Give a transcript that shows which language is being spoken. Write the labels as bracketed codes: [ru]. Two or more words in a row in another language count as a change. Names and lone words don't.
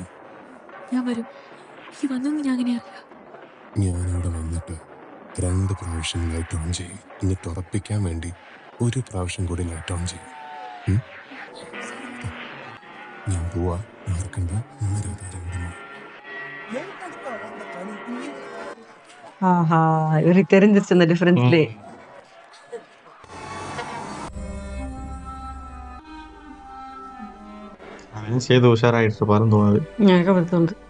[ml] ഞാൻ വരും. ഈ വന്നൊന്നും ഞാൻ അങ്ങനെ അറിയാം. ഞാനവിടെ വന്നിട്ട് 2 പ്രാവശ്യം ലൈറ്റ് ഓൺ ചെയ്യും. എന്നിട്ട് ഉറപ്പിക്കാൻ വേണ്ടി 1 പ്രാവശ്യം കൂടി ലൈറ്റ് ഓൺ ചെയ്യും. ഞാൻ പോവാ, മറക്കണ്ട. ഇന്ന് രാത്രി 2 മണി. [ta] ஆஹா, இவருக்கு தெரிஞ்சிருச்சு அந்த டிஃபரன்ஸ்லே. சேது உஷாராயிட்டு இருப்பாருன்னு தோணுது. எனக்கு அப்படி தோணுது.